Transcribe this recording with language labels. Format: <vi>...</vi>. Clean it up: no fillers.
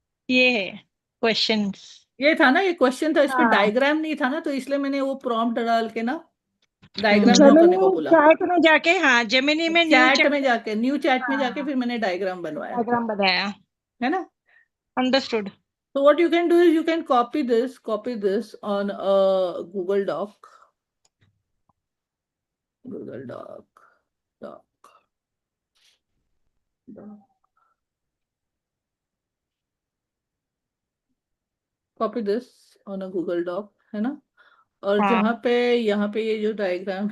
<hi>ये है questions. ये था ना, ये क्वेश्चन था, इसमें हाँ. डायग्राम नहीं था ना, तो इसलिए मैंने वो प्रॉम्प्ट डाल के ना डायग्राम ड्रॉ करने को बोला. चैट में जाके हाँ जेमिनी में न्यू चैट में जाके न्यू चैट में जाके फिर मैंने डायग्राम बनवाया, डायग्राम बनाया. है ना.</hi> <en>Understood. So what you can do is you can copy this on a Google Doc. Google Doc. Copy this on a Google Doc,</en> <hi>है ना. और हाँ. जहाँ पे यहाँ पे ये जो डायग्राम है,</hi>